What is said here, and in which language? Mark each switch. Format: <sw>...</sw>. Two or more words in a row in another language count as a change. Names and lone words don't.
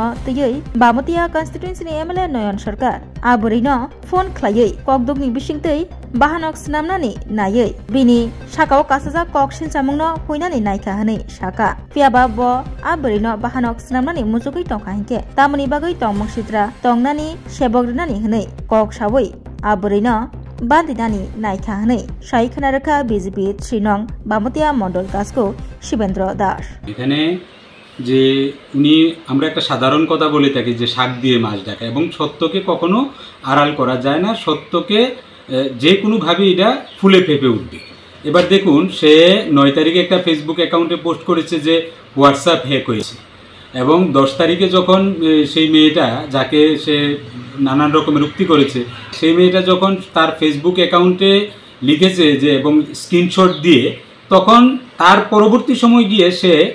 <trp>तयै बामुतिया कन्स्टिट्युएन्सिनि एमएलए नयन सरकार आबोरैनो फोन ख्लायै ककदगनि बिसिंतै बाहानक स्नामनानि नायै बिनि साकाओ कासाजा कक सिलचामुंनो फुइनानि नायखा हनै साका फियाबा ब आबोरैनो बाहानक स्नामनानि मुजुगै तंखा हिंके तामुनि बागै तंमंसित्रा तंनानि सेबग्रनानि हनै कक सावै आबोरैनो बान्दिनानि नायखा हनै साइ खनारका बीजेपी 3 नं बामुतिया मंडल कासको शिवेंद्र दास</trp> <bn>এখানে যে উনি আমরা একটা সাধারণ কথা বলে থাকি যে শাক দিয়ে মাছ ঢাকা এবং সত্যকে কখনো আড়াল করা যায় না সত্যকে যে কোনোভাবে এটা ফুলে ফেপে উঠবে এবার দেখুন সে 9 তারিখে একটা ফেসবুক অ্যাকাউন্টে পোস্ট করেছে যে হোয়াটসঅ্যাপ হ্যাক হয়েছে এবং 10 তারিখে যখন সেই মেয়েটা যাকে সে নানান রকমের উক্তি করেছে সেই মেয়েটা যখন তার ফেসবুক অ্যাকাউন্টে লিখেছে যে এবং স্ক্রিনশট দিয়ে তখন তার পরবর্তী সময় গিয়ে সে</bn>